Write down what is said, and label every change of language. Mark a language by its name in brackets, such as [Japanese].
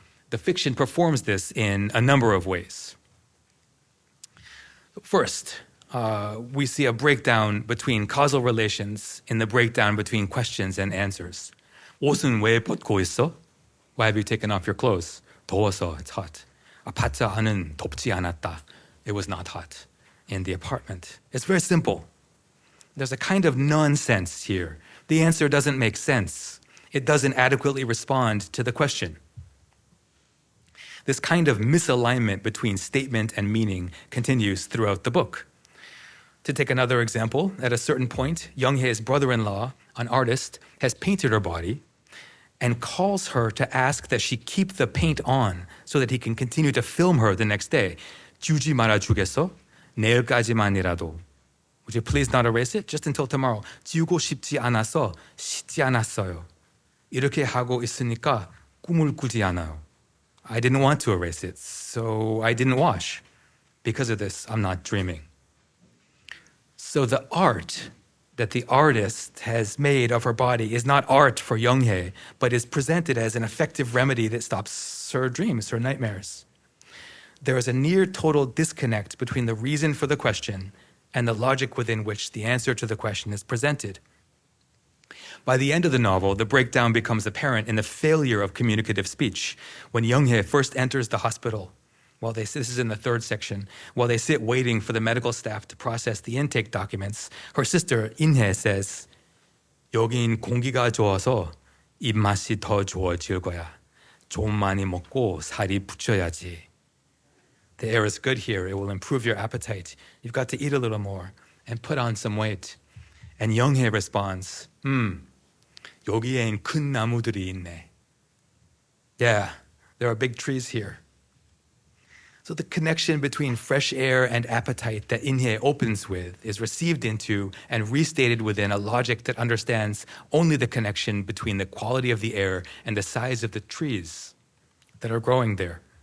[English] The fiction performs this in a number of ways. First, we see a breakdown between causal relations in the breakdown between questions and answers. [Korean] 옷은 왜 벗고 있어? [English] Why have you taken off your clothes? [Korean] 더워서, [English] it's hot. [Korean] 아파트 안은 덥지 않았다. [English] It was not hot in the apartment. It's very simple. There's a kind of nonsense here. The answer doesn't make sense. It doesn't adequately respond to the question. This kind of misalignment between statement and meaning continues throughout the book. To take another example, at a certain point, Young-hae's brother-in-law, an artist, has painted her body and calls her to ask that she keep the paint on so that he can continue to film her the next day. [Korean] 지우지 말아주겠어? 내일까지만이라도. [English] Would you please not erase it? Just until tomorrow. [Korean] 지우고 싶지 않아서 씻지 않았어요. 이렇게 하고 있으니까 꿈을 꾸지 않아요. [English] I didn't want to erase it, so I didn't wash. Because of this, I'm not dreaming. So the art that the artist has made of her body is not art for Young-hae, but is presented as an effective remedy that stops her dreams, her nightmares. There is a near total disconnect between the reason for the question and the logic within which the answer to the question is presented. By the end of the novel, the breakdown becomes apparent in the failure of communicative speech. When Young-hae first enters the hospital, this is in the third section, while they sit waiting for the medical staff to process the intake documents, her sister, In-hae, says, [Korean] 여긴 공기가 좋아서 입맛이 더 좋아질 거야. 좀 많이 먹고 살이 붙여야지. [English] The air is good here. It will improve your appetite. You've got to eat a little more and put on some weight. And Young-hae responds, [Korean] 여기엔 큰 나무들이 있네. [English] Yeah, there are big trees here. So the connection between fresh air and appetite that In-hae opens with is received into and restated within a logic that understands only the connection between the quality of the air and the size of the trees that are growing there.